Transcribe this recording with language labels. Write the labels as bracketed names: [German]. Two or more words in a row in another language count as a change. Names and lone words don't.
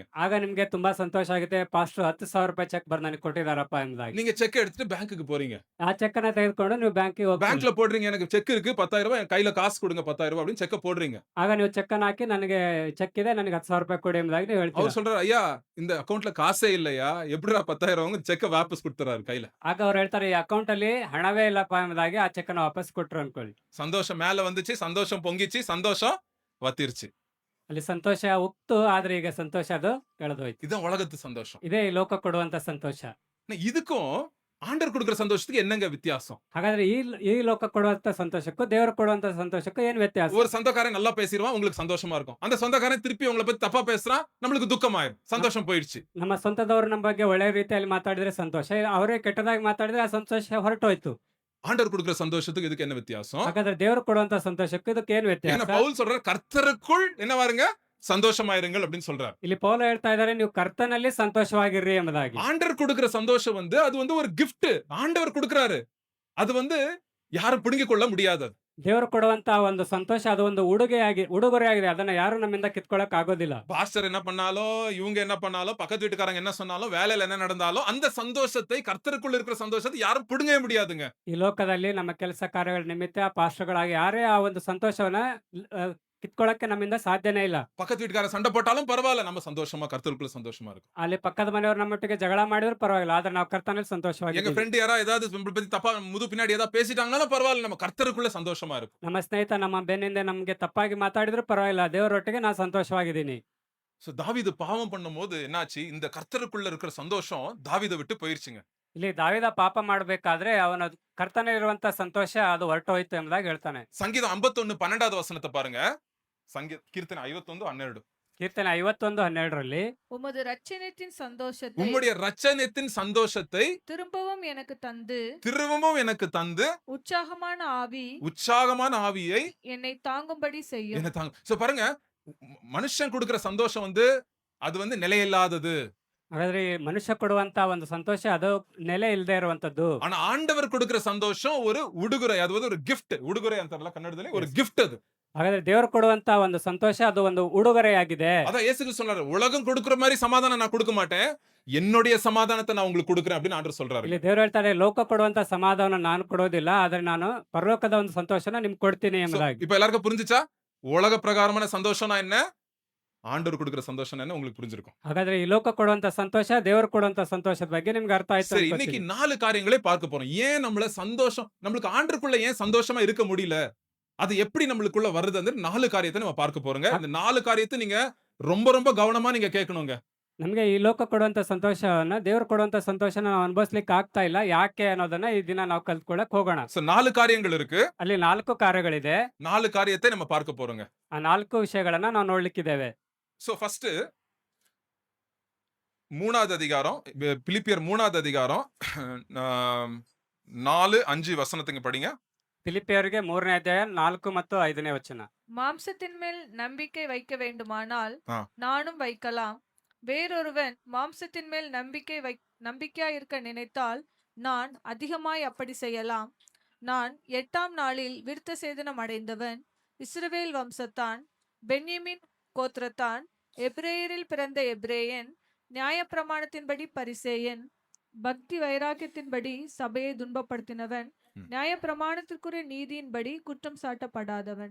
[Kannada] ಆಗ ನಿಮ್ಗೆ ತುಂಬಾ ಸಂತೋಷ ಆಗುತ್ತೆ, ಪಾಸ್ಟರ್ 10,000 ರೂಪಾಯಿ ಚೆಕ್ ಬರೆದು ನನಗೆ ಕೊಟ್ಟಿದಾರಪ್ಪ ಎಂಬುದಾಗಿ. [Tamil] நீங்க செக் எடுத்துட்டு பேங்க்குக்கு போறீங்க. [Kannada] ಆ ಚೆಕ್ ಅನ್ನ ತೆಗೆದುಕೊಂಡು ನೀವು ಬ್ಯಾಂಕಿಗೆ ಹೋಗ್ತೀರಿ. [Tamil] பேங்க்ல போடுறீங்க, எனக்கு செக் இருக்கு 10,000 ரூபாய், என் கையில காசு கொடுங்க 10,000 ரூபாய் அப்படின்னு செக்க போடுறீங்க. [Kannada] ಆಗ ನೀವು ಚೆಕ್ ಅನ್ನ ಹಾಕಿ ನನಗೆ ಚೆಕ್ ಇದೆ, ನನಗೆ 10,000 ರೂಪಾಯಿ ಕೊಡಿ ಎಂಬುದಾಗಿ ನೀವು ಹೇಳ್ತೀರಾ. [Tamil] அவர் சொல்றாரு, ஐயா இந்த அக்கவுண்ட்ல காசே இல்லையா, எப்படிடா 10,000 அவங்க செக்க வாபஸ் கொடுத்துறாரு கையில. [Kannada] ಆಗ ಅವ್ರು ಹೇಳ್ತಾರೆ, ಈ ಅಕೌಂಟ್ ಅಲ್ಲಿ ಹಣವೇ ಇಲ್ಲಪ್ಪ ಎಂಬುದಾಗಿ ಆ ಚೆಕ್ ಅನ್ನ ವಾಪಸ್ ಕೊಟ್ರು ಅನ್ಕೊಳ್ಳಿ. [Tamil] சந்தோஷம் மேல வந்துச்சு, சந்தோஷம் பொங்கிச்சு, சந்தோஷம் வத்திருச்சு. [Kannada] ಅಲ್ಲಿ ಸಂತೋಷ ಉಕ್ತು, ಆದ್ರೆ ಈಗ ಸಂತೋಷ ಅದು ಕಳೆದು ಹೋಯ್ತು. [Tamil] இதுதான் உலகத்து சந்தோஷம். [Kannada] ಇದೇ ಈ ಲೋಕ ಕೊಡುವಂತ ಸಂತೋಷ. [Tamil] இதுக்கும் ஆண்டவர் கொடுக்கிற சந்தோஷத்துக்கு என்னங்க வித்தியாசம்? [Kannada] ಹಾಗಾದ್ರೆ ಈ ಲೋಕ ಕೊಡುವಂತ ಸಂತೋಷಕ್ಕೂ ದೇವರು ಕೊಡುವಂತ ಸಂತೋಷಕ್ಕೂ ಏನ್ ವ್ಯತ್ಯಾಸ? [Tamil] ஒரு சொந்தக்காரன் நல்லா பேசிடுவான், உங்களுக்கு சந்தோஷமா இருக்கும். அந்த சொந்தக்காரன் திருப்பி உங்களை பத்தி தப்பா பேசுறான், நம்மளுக்கு துக்கமாயிரும், சந்தோஷம் போயிடுச்சு. [Kannada] ನಮ್ಮ ಸ್ವಂತದವರು ನಮ್ಮ ಬಗ್ಗೆ ಒಳ್ಳೆ ರೀತಿಯಲ್ಲಿ ಮಾತಾಡಿದ್ರೆ ಸಂತೋಷ, ಅವರೇ ಕೆಟ್ಟದಾಗಿ ಮಾತಾಡಿದ್ರೆ ಆ ಸಂತೋಷ ಹೊರಟೋಯ್ತು. [Tamil] ஆண்டவர் கொடுக்கிற சந்தோஷத்துக்கு இதுக்கு என்ன வித்தியாசம்? [Kannada] ಹಾಗಾದ್ರೆ ದೇವರು ಕೊಡುವಂತ ಸಂತೋಷಕ್ಕೂ ಇದಕ್ಕೆ ಏನ್ ವ್ಯತ್ಯಾಸ? [Tamil] ஏன்னா பவுல் சொல்றாரு, கர்த்தருக்குள் என்ன வாருங்க சந்தோஷமாயிருங்கள் அப்படின்னு சொல்றாரு. [Kannada] ಇಲ್ಲಿ ಪೌಲ ಹೇಳ್ತಾ ಇದ್ದಾರೆ, ನೀವು ಕರ್ತನಲ್ಲಿ ಸಂತೋಷವಾಗಿರ್ರಿ ಎಂಬುದಾಗಿ. [Tamil] ஆண்டவர் கொடுக்கிற சந்தோஷம் அது ஒரு gift. ஆண்டவர் கொடுக்கிறாரு, அது யாரும் பிடுங்கிக் கொள்ள முடியாது. [Kannada] ದೇವರು ಕೊಡುವಂತ ಒಂದು ಸಂತೋಷ ಅದು ಒಂದು ಉಡುಗೊರೆ ಆಗಿದೆ, ಅದನ್ನ ಯಾರು ನಮ್ಮಿಂದ ಕಿತ್ಕೊಳ್ಳಕ್ ಆಗೋದಿಲ್ಲ. [Tamil] பாஸ்டர் என்ன பண்ணாலும், இவங்க என்ன பண்ணாலும், பக்கத்து வீட்டுக்காரங்க என்ன சொன்னாலும், வேலையில என்ன நடந்தாலும், அந்த சந்தோஷத்தை, கர்த்தருக்குள்ள இருக்கிற சந்தோஷத்தை யாரும் பிடுங்கவே முடியாதுங்க. [Kannada] ಈ ಲೋಕದಲ್ಲಿ ನಮ್ಮ ಕೆಲಸ ಕಾರ್ಯಗಳ ನಿಮಿತ್ತ ಪಾಸ್ಟರ್ಗಳಾಗಿ ಯಾರೇ ಆ ಒಂದು ಸಂತೋಷವನ್ನ ಕಿತ್ಕೊಳ್ಳಕ್ಕೆ ನಮ್ಮಿಂದ ಸಾಧ್ಯನೇ ಇಲ್ಲ. [Tamil] பக்கத்து வீட்டுக்கார சண்டை போட்டாலும் பரவாயில்ல, நம்ம சந்தோஷமா கர்த்தருக்குள்ள சந்தோஷமா இருக்கும். [Kannada] ಅಲ್ಲಿ ಪಕ್ಕದ ಮನೆಯವರು ನಮ್ಮೊಟ್ಟಿಗೆ ಜಗಳ ಮಾಡಿದ್ರು ಪರವಾಗಿಲ್ಲ, ಆದ್ರೆ ನಾವು ಕರ್ತನಲ್ಲಿ [Tamil] எங்க [Kannada] ಸಂತೋಷವಾಗಿದ್ದೀವಿ. [Tamil] ஃப்ரெண்ட் யாரா ஏதாவது நம்மள பத்தி தப்பா முது பின்னாடி ஏதாவது பேசிட்டாங்கனாலும் பரவாயில்ல, நம்ம கர்த்தருக்குள்ள சந்தோஷமா இருக்கும். [Kannada] ನಮ್ಮ ಸ್ನೇಹಿತ ನಮ್ಮ ಬೆನ್ನಿಂದ ನಮ್ಗೆ ತಪ್ಪಾಗಿ ಮಾತಾಡಿದ್ರು ಪರವಾಗಿಲ್ಲ, ದೇವರೊಟ್ಟಿಗೆ ನಾನು ಸಂತೋಷವಾಗಿದ್ದೀನಿ. [Tamil] சோ தாவீது பாவம் பண்ணும்போது என்னாச்சு, இந்த கர்த்தருக்குள்ள இருக்கிற சந்தோஷம் தாவீதை விட்டு போயிருச்சுங்க. [Kannada] ಇಲ್ಲಿ ದಾವಿದ ಪಾಪ ಮಾಡ್ಬೇಕಾದ್ರೆ ಅವನ ಕರ್ತನಲ್ಲಿರುವಂತ ಸಂತೋಷ ಅದು ಹೊರಟೋಯ್ತು ಎಂಬುದಾಗಿ ಹೇಳ್ತಾನೆ. [Tamil] சங்கீதம் 51:12 வசனத்தை பாருங்க. கீர்த்தனை 51:12. [Kannada] ಕೀರ್ತನೆ 51:12 [Tamil] உமது ரட்சணியத்தின் சந்தோஷத்தை உம்முடைய ரட்சணியத்தின் சந்தோஷத்தை திரும்பவும் எனக்கு தந்து உற்சாகமான ஆவி ஆவியை என்னை தாங்கும்படி செய்யும். என்ன தாங்க. சோ பாருங்க, மனுஷன் கொடுக்கிற சந்தோஷம் வந்து அது வந்து நிலையில்லாதது. [Kannada] ಹಾಗಾದ್ರೆ ಈ ಮನುಷ್ಯ ಕೊಡುವಂತ ಒಂದು ಸಂತೋಷ ಅದು ನೆಲೆ ಇಲ್ಲದೆ ಇರುವಂತದ್ದು. [Tamil] ஆனா ஆண்டவர் கொடுக்கிற சந்தோஷம் ஒரு உடுகுறை, அது வந்து ஒரு gift. [Kannada] உடுகுறை ಅಂತಾರಲ್ಲ ಕನ್ನಡದಲ್ಲಿ, [Tamil] ஒரு gift அது. [Kannada] ಹಾಗಾದ್ರೆ ದೇವರು ಕೊಡುವಂತ ಒಂದು ಸಂತೋಷ ಅದು ಒಂದು ಉಡುಗೊರೆಯಾಗಿದೆ. [Tamil] அதான் இயேசு கிறிஸ்து சொல்றாரு, உலகம் கொடுக்கிற மாதிரி சமாதானம் நான் கொடுக்க மாட்டேன், என்னுடைய சமாதானத்தை நான் உங்களுக்கு கொடுக்கிறேன் அப்படின்னு ஆண்டவர் சொல்றாரு. [Kannada] ಇಲ್ಲಿ ದೇವರು ಹೇಳ್ತಾರೆ, ಲೋಕ ಕೊಡುವಂತ ಸಮಾಧಾನ ನಾನು ಕೊಡೋದಿಲ್ಲ, ಆದ್ರೆ ನಾನು ಪರಲೋಕದ ಒಂದು ಸಂತೋಷನ ನಿಮ್ಗೆ ಕೊಡ್ತೀನಿ So, ಎಂಬುದಾಗಿ. [Tamil] இப்ப எல்லாருக்கும் புரிஞ்சுச்சா? உலக பிரகாரமான சந்தோஷம்னா என்ன, ஆண்டவர் கொடுக்கிற சந்தோஷம் என்ன உங்களுக்கு புரிஞ்சிருக்கும். [Kannada] ಹಾಗಾದ್ರೆ ಈ ಲೋಕ ಕೊಡುವಂತ ಸಂತೋಷ, ದೇವರು ಕೊಡುವಂತ ಸಂತೋಷದ ಬಗ್ಗೆ ನಿಮ್ಗೆ ಅರ್ಥ ಆಯ್ತು [Tamil] சரி, [Kannada] ಅನ್ಕೋತೀನಿ. [Tamil] இன்னைக்கு 4 காரியங்களே பார்க்க போறோம். ஏன் நம்மள சந்தோஷம், நம்மளுக்கு ஆண்டருக்குள்ள ஏன் சந்தோஷமா இருக்க முடியல, அது எப்படி நம்மளுக்குள்ள வருது, 4 காரியத்தை நம்ம பார்க்க போறோங்க. இந்த 4 காரியத்தை நீங்க ரொம்ப ரொம்ப கவனமா நீங்க கேட்கணுங்க. [Kannada] ನಮ್ಗೆ ಈ ಲೋಕ ಕೊಡುವಂತ ಸಂತೋಷವನ್ನ, ದೇವರು ಕೊಡುವಂತ ಸಂತೋಷನ ನಾವು ಅನುಭವಿಸ್ಲಿಕ್ಕೆ ಆಗ್ತಾ ಇಲ್ಲ, ಯಾಕೆ ಅನ್ನೋದನ್ನ ಈ ದಿನ ನಾವು ಕಲ್ತ್ಕೊಳ್ಳಕ್ ಹೋಗೋಣ. [Tamil] So 4 காரியங்கள் இருக்கு. [Kannada] ಅಲ್ಲಿ 4 ಕಾರ್ಯಗಳಿದೆ. [Tamil] 4 காரியத்தை நம்ம பார்க்க போறோங்க. [Kannada] ಆ 4 ವಿಷಯಗಳನ್ನ ನಾವು ನೋಡ್ಲಿಕ್ಕಿದ್ದೇವೆ. [English] So first [Tamil] 3வது அதிகாரம், பிலிப்பியர் 3வது அதிகாரம் 4-5 வசனத்துக்கு படிங்க. [Kannada] ಫಿಲಿಪಿಯರಿಗೆ 3ನೇ ಅಧ್ಯಾಯ 4 ಮತ್ತು 5ನೇ ವಚನ. [Tamil] மாம்சத்தின் மேல் நம்பிக்கை வைக்க வேண்டுமானால் ஆ. நானும் வைக்கலாம். வேறொருவன் மாம்சத்தின் மேல் நம்பிக்கையாயிருக்க நினைத்தால் நான் அதிகமாய் அப்படி செய்யலாம். நான் 8ஆம் நாளில் விருத்த சேதனம் அடைந்தவன், இஸ்ரவேல் வம்சத்தான், பென்யமீன் கோத்திரத்தான், எபிரேயரில் பிறந்த எபிரேயன், நியாயப்பிரமாணத்தின்படி பரிசேயன், பக்தி வைராக்கியத்தின்படி சபையை துன்பப்படுத்தினவன், நியாயப்பிரமாணத்திற்குரிய நீதியின்படி குற்றம் சாட்டப்படாதவன்.